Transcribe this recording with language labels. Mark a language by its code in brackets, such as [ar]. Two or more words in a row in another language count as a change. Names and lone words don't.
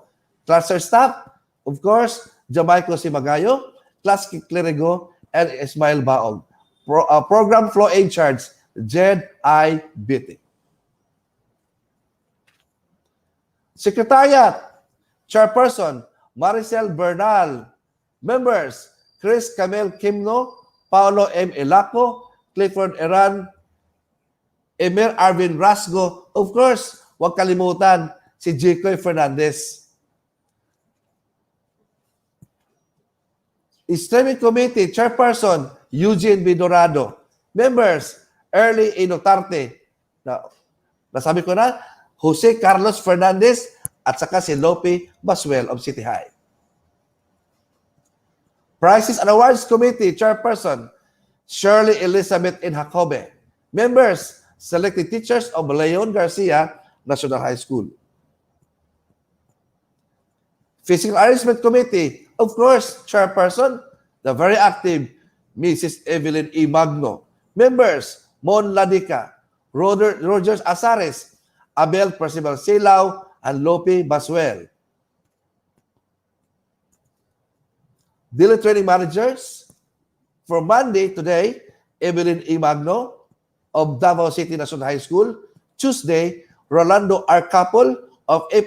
[en] Cluster staff, of course, Jamaico Simagayo, Class Clerigo, and Ismail Baog. Program Flow in charge, Jed I. Bitti. Secretariat, Chairperson, Maricel Bernal. Members, Chris Camel Kimno, Paulo M. Elaco, Clifford Eran, Emir Arvin Rasgo. Of course, [tl] huwag kalimutan si Jicoy Fernandez. [en] Streaming Committee, Chairperson, Eugene Bidorado. Members, Early Inotarte. [tl] Nasabi ko na, Jose Carlos Fernandez at saka si Lope Baswell [en] of City High. Prizes and Awards Committee, Chairperson, Shirley Elizabeth in Jacobe. Members, selected teachers of Leon Garcia National High School. Physical Arrangement Committee, of course, Chairperson, the very active Mrs. Evelyn E. Magno. Members, Mon Ladica, Rogers Azares, Abel Percival Silao, and Lope Baswell. Daily Training Managers, for Monday, today, Evelyn E. Magno of Davao City National High School. Tuesday, Rolando R. Capol of F.